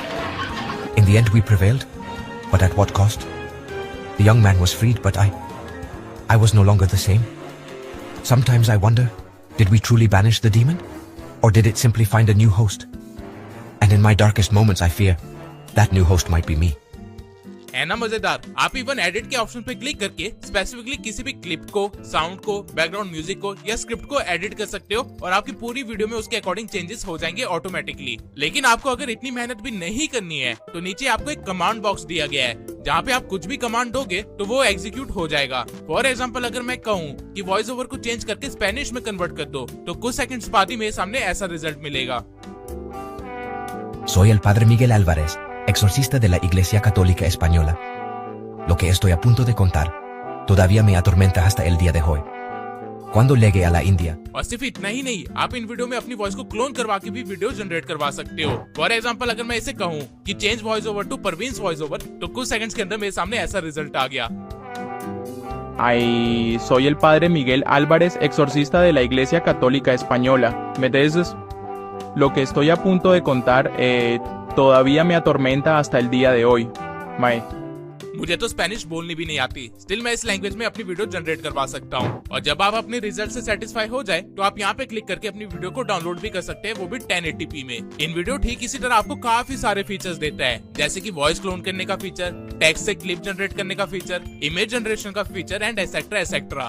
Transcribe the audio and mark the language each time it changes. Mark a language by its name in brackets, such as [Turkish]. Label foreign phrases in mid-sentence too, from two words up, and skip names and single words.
[English] In the end, we prevailed, but at what cost? The young man was freed, but I was no longer the same. Sometimes I wonder, did we truly banish the demon? Or did it simply find a new host? And in my darkest moments, I fear that new host might be me. [Hindi] है ना मजेदार। आप [English] even edit [Hindi] के ऑप्शन पे क्लिक करके स्पेसिफिकली किसी भी क्लिप को, साउंड को, [English] background music [Hindi] को या स्क्रिप्ट को एडिट कर सकते हो और आपकी पूरी वीडियो में उसके अकॉर्डिंग चेंजेस हो जाएंगे ऑटोमेटिकली। लेकिन आपको अगर इतनी मेहनत भी नहीं करनी है तो नीचे आपको एक [English] command box [Hindi] दिया गया है जहाँ पे आप कुछ भी कमांड दोगे तो वो एग्जीक्यूट हो जाएगा। [English] for example, [Hindi] अगर मैं कहूँ कि [English] voice over [Hindi] को चेंज करके स्पेनिश में कन्वर्ट कर दो तो कुछ सेकंड्स बाद ही मेरे सामने ऐसा रिजल्ट मिलेगा। [Spanish] Soy el padre Miguel Álvarez, exorcista de la Iglesia Católica Española. Lo que estoy a punto de contar todavía me atormenta hasta el día de hoy. Cuando llegué a la India, [Hindi] और सिर्फ इतना ही नहीं, आप इन वीडियो में अपनी वॉइस को क्लोन करवा के भी [English] video generate [Hindi] करवा सकते हो। [English] for example, [Hindi] अगर मैं इसे कहूँ कि [English] change voice over to Parveen's voice over [Hindi] तो कुछ सेकंड्स के अंदर मेरे सामने ऐसा रिजल्ट आ गया। [Spanish] Ay, soy el padre Miguel Álvarez, exorcista de la Iglesia Católica Española. ¿Me entiendes? Lo que estoy a punto de contar todavía me atormenta hasta el día de hoy. Mae. [Hindi] मुझे तो स्पेनिश बोलनी भी नहीं आती, स्टिल मैं इस लैंग्वेज में अपनी [English] video generate [Hindi] करवा सकता हूँ। और जब आप अपने रिजल्ट से सेटिस्फाई हो जाए तो आप यहाँ पे क्लिक करके अपनी वीडियो को डाउनलोड भी कर सकते हैं, वो भी 1080p में। इन वीडियो ठीक इसी तरह आपको काफी सारे फीचर्स देता है, जैसे कि [English] voice clone [Hindi] करने का फीचर, टेक्स्ट से [English] clip generate [Hindi] करने का फीचर, [English] image generation [Hindi] का फीचर [English] and etcetera etcetera.